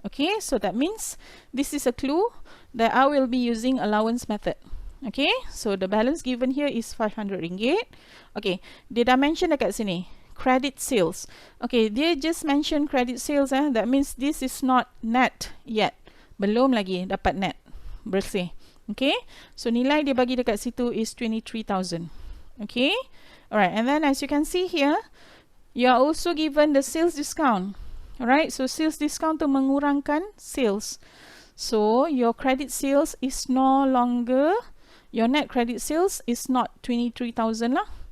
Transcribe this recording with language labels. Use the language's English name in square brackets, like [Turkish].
[English] Okay, so that means this is a clue that I will be using allowance method. Okay, so the balance given here is 500 ringgit. Okay, [Malay] dia dah mention dekat sini [English] credit sales. Okay, dia just mention credit sales, that means this is not net yet. [Malay] Belum lagi dapat net bersih. Okay, so nilai dia bagi dekat situ is 23,000. [English] Okay, alright, and then as you can see here, you are also given the sales discount. Alright, so sales discount [Malay] tu mengurangkan [English] sales. So your credit sales is no longer, your net credit sales is not 23,000 lah.